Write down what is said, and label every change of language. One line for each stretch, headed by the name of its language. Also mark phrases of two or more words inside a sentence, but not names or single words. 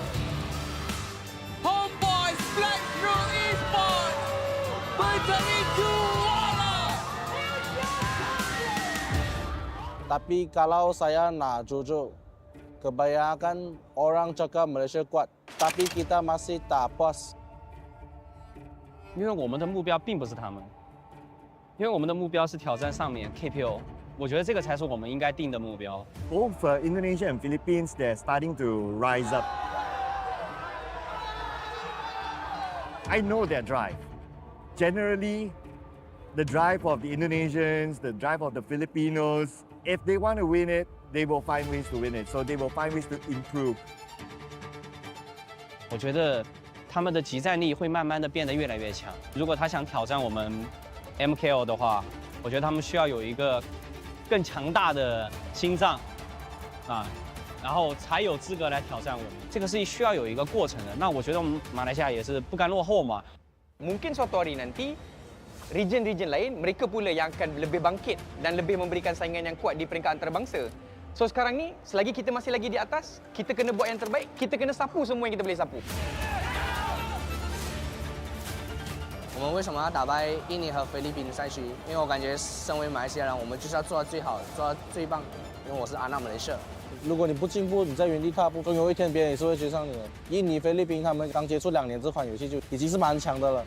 Malay: Homeboys Blackroom Esports menjadi juara. Tapi kalau saya nak jujur, kebanyakan orang cakap Malaysia kuat, tapi kita masih tak puas.
Chinese: 因为我们的目标并不是他们，因为我们的目标是挑战上面 KPO， 我觉得这个才是我们应该定的目标。
English: Both Indonesia and Philippines, they're starting to rise up. I know their drive. Generally, the drive of the Indonesians, the drive of the Filipinos, if they want to win it, they will find ways to win it. So they will find ways to improve.
Chinese: 我觉得他们的集战力会慢慢的变得越来越强。如果他想挑战我们 MKO 的话，我觉得他们需要有一个更强大的心脏， 然后才有资格来挑战我们。这个是需要有一个过程的。那我觉得我们马来西亚也是不甘落后嘛。
Malay: Mungkin suatu hari nanti region-region lain mereka pula yang akan lebih bangkit dan lebih memberikan saingan yang kuat di peringkat antarabangsa. So sekarang ni selagi kita masih lagi di atas, kita kena buat yang terbaik, kita kena sapu semua yang kita boleh sapu.
Chinese: 我们为什么要打败印尼和菲律宾的赛区？因为我感觉身为马来西亚人，我们就是要做到最好，做到最棒。因为我是阿纳马来西亚。如果你不进步，你在原地踏步，总有一天别人也是会追上你的。印尼、菲律宾他们刚接触2年这款游戏就已经是蛮强的了。